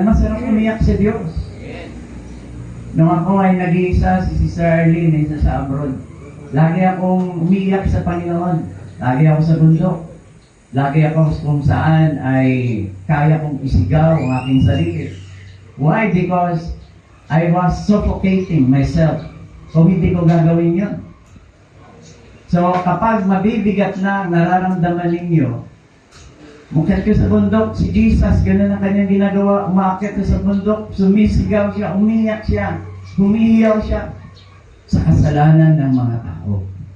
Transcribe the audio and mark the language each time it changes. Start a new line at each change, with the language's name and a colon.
Filipino: Masarap umiyak sa Diyos. Nung ako ay nag-iisa, si Sister Arlene, isa sa abroad, lagi akong umiiyak sa Panginoon. Lagi ako sa bundok. Lagi ako kung saan ay kaya kong isigaw ang aking sarili.
English: Why? Because I was suffocating myself.
Filipino: So, hindi ko gagawin yun. So, kapag mabibigat na nararamdaman ninyo, mukhat ko sa bundok, si Jesus, ganun ang kanyang ginagawa, umakyat ko sa bundok, sumisigaw siya, umiyak siya, humihiyaw siya sa kasalanan ng mga tao.